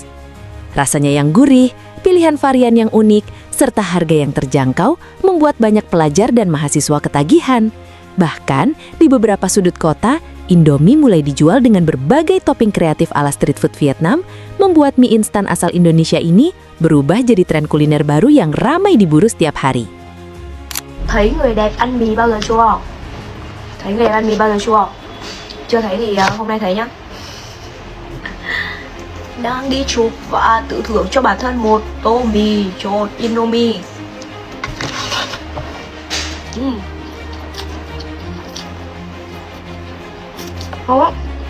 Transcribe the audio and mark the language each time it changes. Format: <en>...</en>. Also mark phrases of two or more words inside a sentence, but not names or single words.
<id>Rasanya yang gurih, pilihan varian yang unik, serta harga yang terjangkau membuat banyak pelajar dan mahasiswa ketagihan. Bahkan, di beberapa sudut kota, Indomie mulai dijual dengan berbagai topping kreatif ala</id> <en>street food</en> <id>Vietnam, membuat mie instan asal Indonesia ini berubah jadi tren kuliner baru yang ramai diburu setiap hari.</id> <vi>Thấy người đẹp ăn mì bao giờ chưa? Thấy người đẹp ăn mì bao giờ chưa? Chưa thấy thì hôm nay thấy nhá. Đang đi chụp và tự thưởng cho bản thân một tô mì trộn Indomie. Ngon lắm.</vi>